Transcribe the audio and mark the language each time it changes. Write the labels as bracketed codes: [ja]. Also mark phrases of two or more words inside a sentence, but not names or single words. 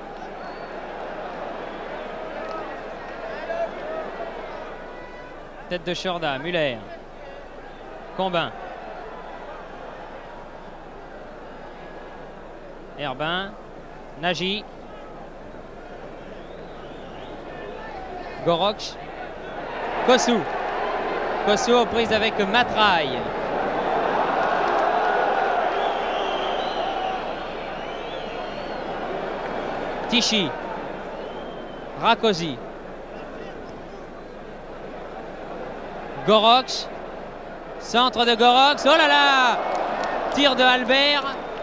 [fr] Tête de Shorda, Muller. Combin. Herbin. Nagy. Goroch. Kossou. Kossou aux prises avec Matraille. Tichy, Rakosi, Goroch, centre de Goroch, oh là là, tir de Albert.